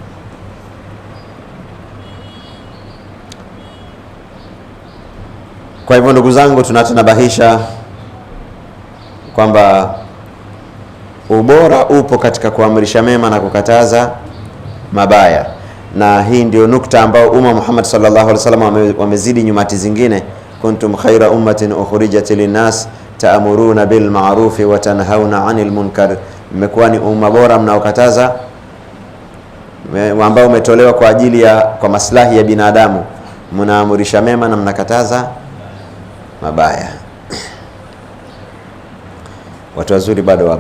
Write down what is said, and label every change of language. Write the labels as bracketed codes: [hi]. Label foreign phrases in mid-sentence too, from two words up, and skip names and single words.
[sw] Kwa hivyo ndugu zangu, tunatanabahisha kwamba ubora upo katika kuamrisha mema na kukataza mabaya, na hii ndio nukta ambayo umma Muhammad [ar] صلى الله عليه وسلم [sw] wamezidi nyumati zingine. [ar] كنتم خير أمة أخرجت للناس تأمرون بالمعروف وتنهون عن المنكر, [sw] mmekuwa ni umma bora mnaokataza, ambao umetolewa kwa ajili ya kwa maslahi ya binadamu, mnaamrisha mema na mnakataza mabaya. Watu wazuri bado wapo.